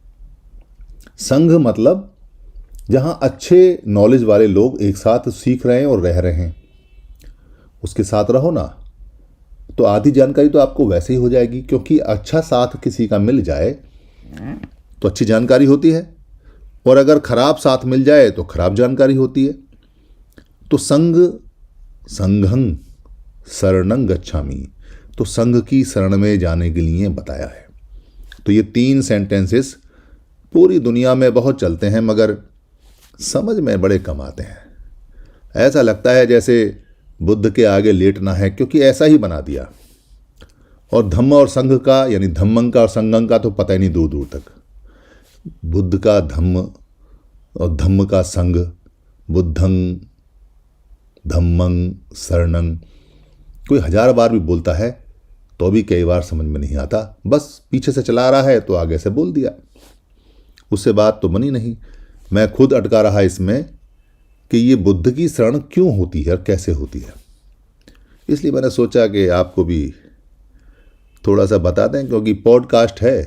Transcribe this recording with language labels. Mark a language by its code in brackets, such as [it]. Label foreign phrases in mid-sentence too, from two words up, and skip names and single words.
[hi] संघ मतलब जहां अच्छे नॉलेज वाले लोग एक साथ सीख रहे हैं और रह रहे हैं, उसके साथ रहो ना, तो आधी जानकारी तो आपको वैसे ही हो जाएगी, क्योंकि अच्छा साथ किसी का मिल जाए तो अच्छी जानकारी होती है, और अगर खराब साथ मिल जाए तो खराब जानकारी होती है। तो संघ, [pi] संघं शरणं गच्छामि, [hi] तो संघ की शरण में जाने के लिए बताया है। तो ये 3 सेंटेंसेस पूरी दुनिया में बहुत चलते हैं, मगर समझ में बड़े कम आते हैं। ऐसा लगता है जैसे बुद्ध के आगे लेटना है, क्योंकि ऐसा ही बना दिया। और धम्म और संघ का, यानी धम्मं का और संघं का तो पता ही नहीं दूर दूर तक। बुद्ध का धम्म और धम्म का संघ, [pi] बुद्धं धम्मं शरणं, [hi] कोई 1000 बार भी बोलता है तो भी कई बार समझ में नहीं आता। बस पीछे से चला रहा है तो आगे से बोल दिया, उससे बात तो बनी नहीं। मैं खुद अटका रहा इसमें कि ये बुद्ध की शरण क्यों होती है और कैसे होती है। इसलिए मैंने सोचा कि आपको भी थोड़ा सा बता दें, क्योंकि पॉडकास्ट है।